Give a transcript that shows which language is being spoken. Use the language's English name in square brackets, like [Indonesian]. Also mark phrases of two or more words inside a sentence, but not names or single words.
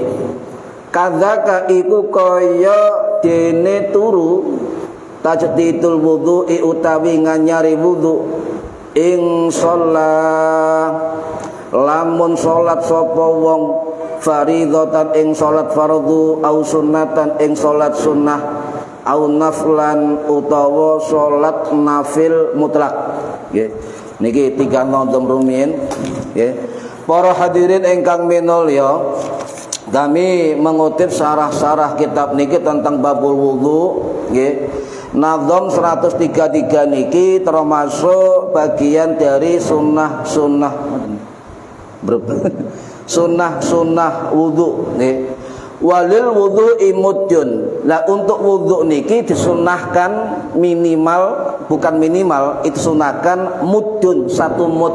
[Javanese] Kadzaka iku kaya dene turu [Arabic] تجديد الوضوء [Javanese] utawi nganyari wudu ing shalah lamun salat sapa wong faridatan ing salat fardhu [Arabic] أو سنة [Javanese] ing salat sunnah [Arabic] أو نفلا [Javanese] utawa salat nafil mutlak nggih. Niki 3 nonton rumiyin nggih. Para hadirin ingkang minulya, [Indonesian] kami mengutip syarah-syarah kitab niki tentang babul wudu nggih. Nadzam 133 niki termasuk bagian dari sunnah-sunnah sunnah wudu nih. [Arabic] وللوضوء مد. [Indonesian] Lah untuk wudu niki disunnahkan minimal, bukan minimal, itu sunahkan muddun, 1 mud.